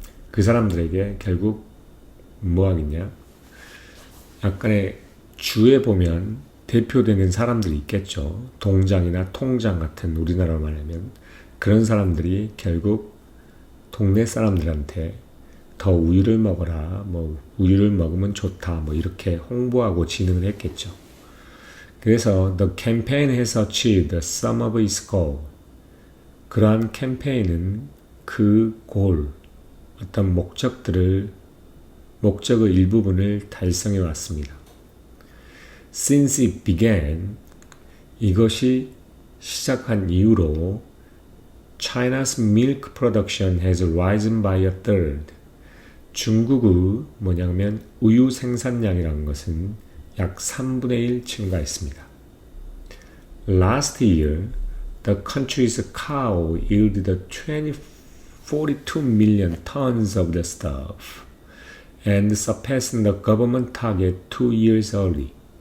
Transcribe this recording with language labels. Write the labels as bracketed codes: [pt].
[ko] 그 사람들에게 결국 뭐 하겠냐? 약간의 주에 보면 대표되는 사람들이 있겠죠. 동장이나 통장 같은, 우리나라로 말하면 그런 사람들이 결국 동네 사람들한테 더 우유를 먹어라, 뭐 우유를 먹으면 좋다, 뭐 이렇게 홍보하고 진행을 했겠죠. 그래서 [en] the campaign has achieved some of its goal. [ko] 그러한 캠페인은 그 골, 어떤 목적의 일부분을 달성해 왔습니다. [en] Since it began, [ko] 이것이 시작한 이후로 [en] China's milk production has risen by a third. [ko] 중국의 뭐냐면 우유 생산량이라는 것은 약 3분의 1 증가했습니다. [en] Last year, the country's cow yielded 42 million tons of the stuff and surpassed the government target 2 years early.